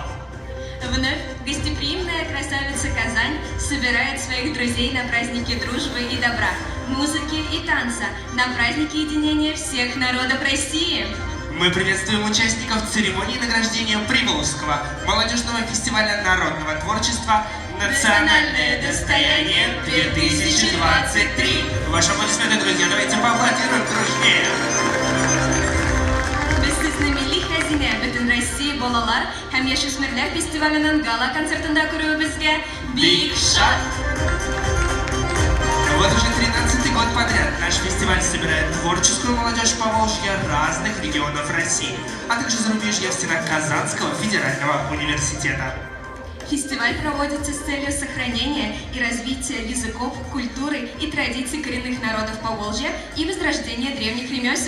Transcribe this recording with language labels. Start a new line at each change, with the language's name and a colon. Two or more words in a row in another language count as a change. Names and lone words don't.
Russian: Вновь гостеприимная красавица Казань собирает своих друзей на праздники дружбы и добра, музыки и танца, на праздники единения всех народов России. Мы приветствуем участников церемонии награждения Приволжского молодежного фестиваля народного творчества «Национальное достояние 2023». Ваши аплодисменты, друзья, давайте поаплодируем дружнее.
Tatar: Безсызными хәзинә бөтен Россия балалар һәм яшүсмерләр фестиваленең гала концертында күрүебезгә бик шат.
Russian: Вот уже 13-й год подряд наш фестиваль собирает творческую молодежь Поволжья разных регионов России, а также зарубежья в стенах Казанского федерального университета. Фестиваль проводится с целью сохранения и развития языков, культуры и традиций коренных народов Поволжья и возрождения древних ремесел.